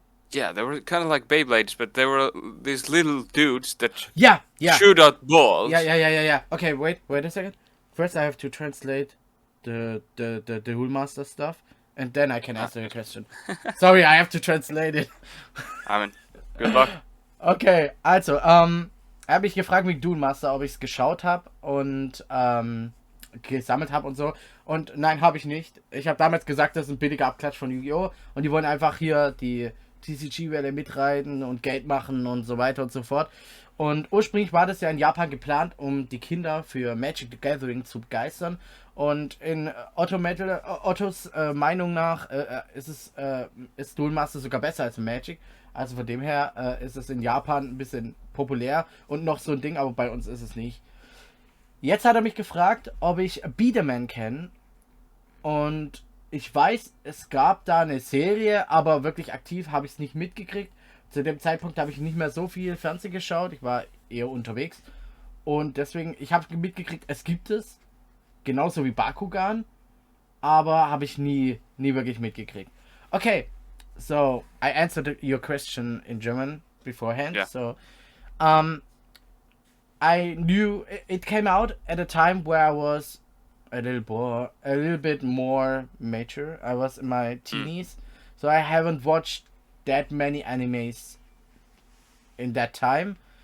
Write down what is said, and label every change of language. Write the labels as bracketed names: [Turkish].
[English] Yeah, they were kind of like Beyblades, but they were these little dudes that Yeah. shoot out balls. Yeah. Okay, wait a second. First, I have to translate the Duel Master stuff, and then I can answer your question. Sorry, I have to translate it. I mean, good luck. [German] Okay, also, er hat mich gefragt mit Duel Master, ob ich es geschaut habe und gesammelt habe und so. Und nein, habe ich nicht. Ich habe damals gesagt, das ist ein billiger Abklatsch von Yu-Gi-Oh! Und die wollen einfach hier die TCG-Welle mitreiten und Geld machen und so weiter und so fort. Und ursprünglich war das ja in Japan geplant, um die Kinder für Magic the Gathering zu begeistern. Und in Ottos Meinung nach ist Duel Master sogar besser als Magic. Also von dem her ist es in Japan ein bisschen populär und noch so ein Ding, aber bei uns ist es nicht. Jetzt hat er mich gefragt, ob ich Biederman kenne. Und ich weiß, es gab da eine Serie, aber wirklich aktiv habe ich es nicht mitgekriegt. Zu dem Zeitpunkt habe ich nicht mehr so viel Fernsehen geschaut. Ich war eher unterwegs. Und deswegen, ich habe mitgekriegt, es gibt es. Genauso wie Bakugan. Aber habe ich nie wirklich mitgekriegt. [English] Okay, so I answered your question in German beforehand. Yeah. So, I knew it came out at a time where I was a little bit more mature. I was in my teenies, so I haven't watched that many animes in that time.